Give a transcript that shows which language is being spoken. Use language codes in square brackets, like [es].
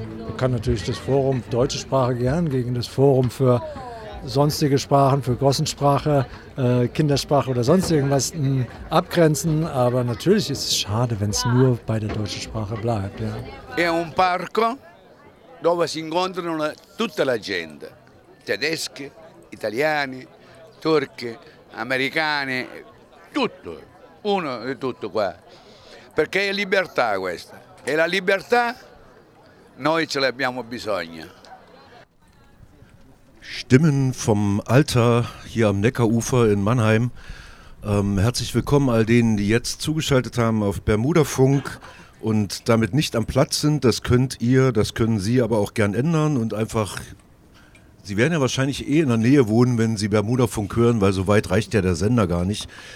[de] Ich kann natürlich das Forum deutsche Sprache gern gegen das Forum für sonstige Sprachen, für Gossensprache, Kindersprache oder sonst irgendwas abgrenzen, aber natürlich ist es schade, wenn es nur bei der deutschen Sprache bleibt. Ja. [it] È un parco dove si incontrano tutta la gente, tedeschi, italiani, turchi, americani, tutto, uno di tutto qua, perché è libertà questa, e la libertà noi ce l'abbiamo bisogno. [de] Stimmen vom Alter hier am Neckarufer in Mannheim. Herzlich willkommen all denen, die jetzt zugeschaltet haben auf Bermuda-Funk und damit nicht am Platz sind. Das könnt ihr, das können Sie aber auch gern ändern und einfach, Sie werden ja wahrscheinlich eh in der Nähe wohnen, wenn Sie Bermuda-Funk hören, weil so weit reicht ja der Sender gar nicht.